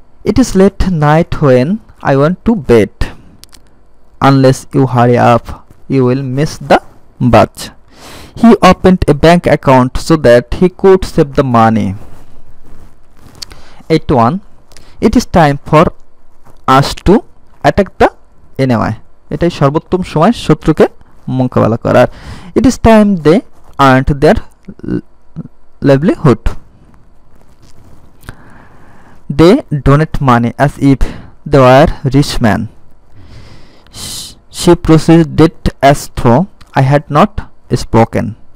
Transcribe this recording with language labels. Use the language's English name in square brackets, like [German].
[English] It is late night when I want to bed. Unless you hurry up, you will miss the bus. He opened a bank account so that he could save the money. 81 It is time for us to attack the enemy. [Bangla] এটাই সর্বোত্তম সময় শত্রুকে মোকাবেলা করার। [English] It is time they earned their livelihood. They donate money as if they were rich men. She proceeded as though I had not spoken.